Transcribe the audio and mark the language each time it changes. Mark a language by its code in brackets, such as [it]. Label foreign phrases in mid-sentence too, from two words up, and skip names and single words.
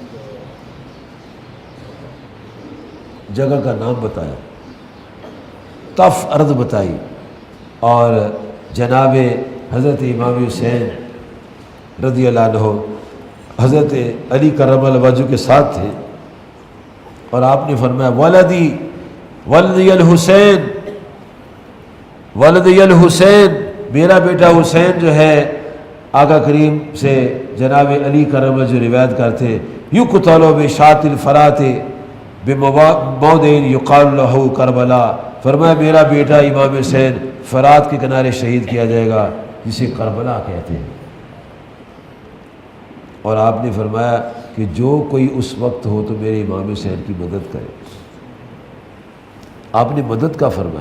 [ur] جگہ کا نام بتایا، تف ارض بتائی، اور جناب حضرت امام حسین [ar] رضی اللہ عنہ [ur] حضرت علی [ar] کرم اللہ وجہ [ur] کے ساتھ تھے، اور آپ نے فرمایا [ar] ولدی ولدی الحسین، ولدی الحسین، [ur] میرا بیٹا حسین جو ہے، آقا کریم سے جناب علی [ar] کرم اللہ [ur] جو روایت کرتے [ar] یقتل بشاۃ الفرات بموضع یقال لہ کربلا، [ur] فرمایا میرا بیٹا امام حسین فرات کے کنارے شہید کیا جائے گا جسے کربلا کہتے ہیں۔ اور آپ نے فرمایا کہ جو کوئی اس وقت ہو تو میرے امام حسین کی مدد کرے۔ آپ نے مدد کا فرمایا۔